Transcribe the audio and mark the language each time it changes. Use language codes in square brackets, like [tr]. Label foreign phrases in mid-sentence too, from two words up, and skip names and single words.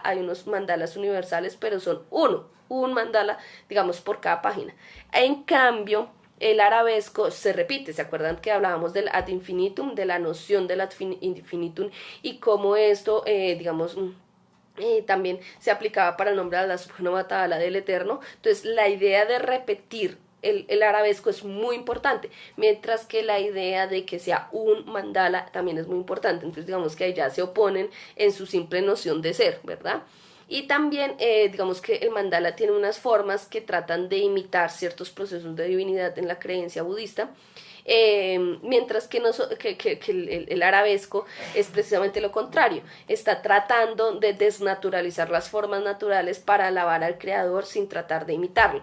[es] Hay unos mandalas universales pero son un mandala digamos por cada página. En cambio el arabesco se repite. ¿Se acuerdan que hablábamos del [la] ad infinitum, [es] de la noción del [la] ad infinitum [es] y cómo esto digamos también se aplicaba para el nombre de la [ar] سبحانه وتعالى [es] del Eterno? Entonces la idea de repetir el arabesco es muy importante, mientras que la idea de que sea un mandala también es muy importante. Entonces digamos que ahí ya se oponen en su simple noción de ser, ¿verdad? Y también digamos que el mandala tiene unas formas que tratan de imitar ciertos procesos de divinidad en la creencia budista, mientras que, que el arabesco es precisamente lo contrario, está tratando de desnaturalizar las formas naturales para alabar al creador sin tratar de imitarlo.